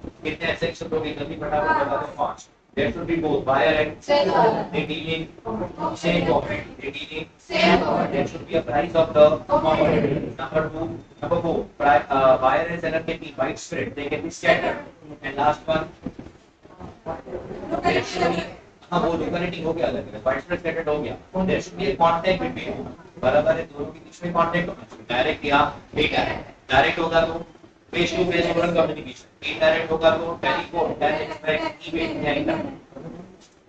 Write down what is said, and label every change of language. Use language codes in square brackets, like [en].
[hi] कितने ऐसे शब्दों की जल्दी फटाफट बता दो? 5। [en] There should be both buyer and seller. They dealing same commodity. They dealing same commodity. There should be a price of the commodity. Number 2, number 4. Buyer and seller can be widespread. They can be scattered. And last one, there should be, [hi] हाँ वो locality हो गया अलग अलग, widespread scattered हो गया। [en] There should be a contact between, [hi] बराबर है, दोनों के बीच में कांटेक्ट होना चाहिए, डायरेक्ट या इनडायरेक्ट। डायरेक्ट होगा तो face to face oral communication, indirect होगा तो टेलीफोन, टेक्स्ट, ईमेल या इंटरनेट।